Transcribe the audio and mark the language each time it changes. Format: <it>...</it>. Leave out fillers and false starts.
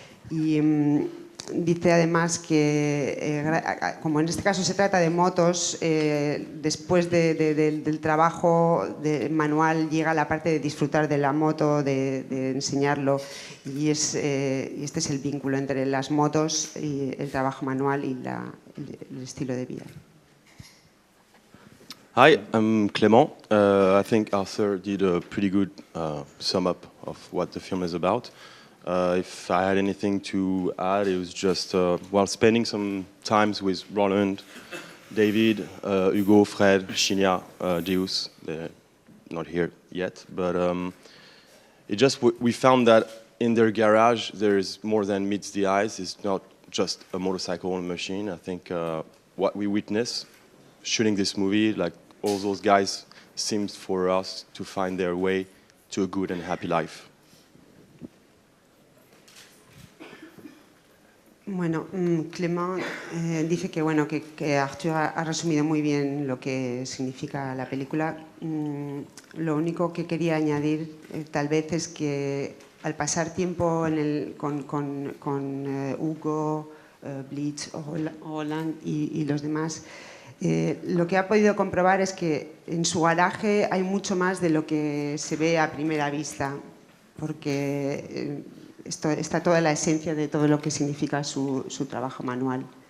<es>Y dice además que, como en este caso se trata de motos, después del trabajo manual llega la parte de disfrutar de la moto, de enseñarlo, y este es el vínculo entre las motos y el trabajo manual y el estilo de vida.</es> <en>Hi, I'm Clément. I think Arthur did a pretty good sum up of what the film is about. If I had anything to add, it was just while spending some times with Roland, David, Hugo, Fred, Shinya, Deus, they're not here yet, but we found that in their garage there is more than meets the eyes. It's not just a motorcycle machine. I think what we witnessed shooting this movie, like all those guys, seems for us to find their way to a good and happy life.</en> <es>Bueno, Clément dice que, bueno, que Arthur ha resumido muy bien lo que significa la película. Lo único que quería añadir tal vez es que al pasar tiempo con Hugo, Blitz, Holland y los demás, lo que ha podido comprobar es que en su garaje hay mucho más de lo que se ve a primera vista, porque está toda la esencia de todo lo que significa su trabajo manual.</es>